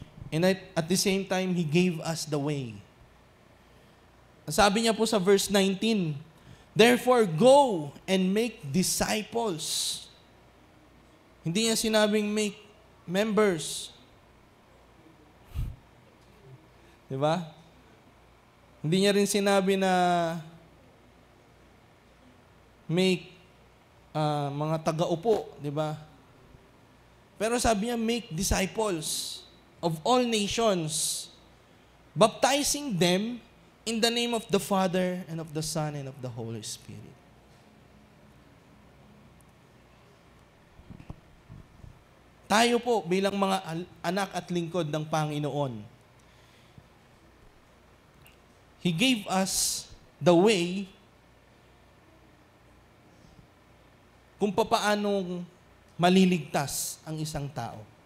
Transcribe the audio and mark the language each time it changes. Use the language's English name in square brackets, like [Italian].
[English] And at the same time, He gave us the way. [Filipino] Sabi niya po sa verse 19, [English] therefore, go and make disciples. [Filipino] Hindi niya sinabing make members. Diba? Hindi niya rin sinabi na make mga taga-upo, diba? [English] Pero sabi niya, make disciples of all nations, baptizing them in the name of the Father and of the Son and of the Holy Spirit. [Filipino] Tayo po bilang mga anak at lingkod ng Panginoon, [English] He gave us the way [Filipino] kung papaanong maliligtas ang isang tao.